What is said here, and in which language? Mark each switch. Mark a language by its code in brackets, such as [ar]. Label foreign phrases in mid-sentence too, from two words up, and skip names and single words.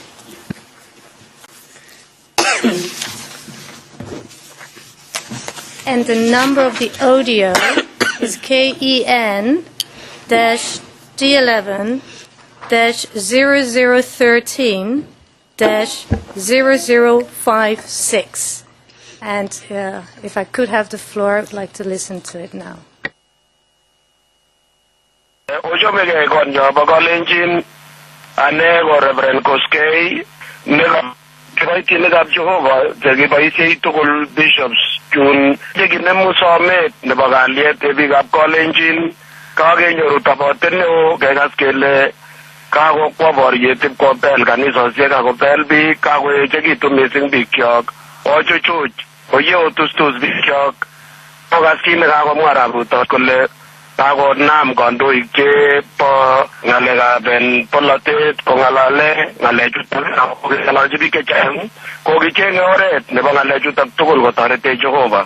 [en] And the number of the audio is KEN-D11-0013-0056. And if I could have the floor, I would like to listen to it now. [kln] Ojomege konyo bakalenjin ane ko Reverend Koskei nega kibaitinikab Jehovah chekiboisiei tugul bishops chun chekinemu somet nebo kalyet biikab kalenjin kakenyoru tobotet neo kekas kele kakokwo boriet ipkobel kanisosiek akobel biik kakoechekitu mising biikyok ochuchuch oyeotustus biikyok Ogas kit nekakomwa arap Ruto kole kakonam kandoik chebo ng'alekab polotet kong'alale ng'alechuton ako kong'alalchi biik chechang kokicheng'e oret nebo ng'alechuton tugul kotoretech Jehova.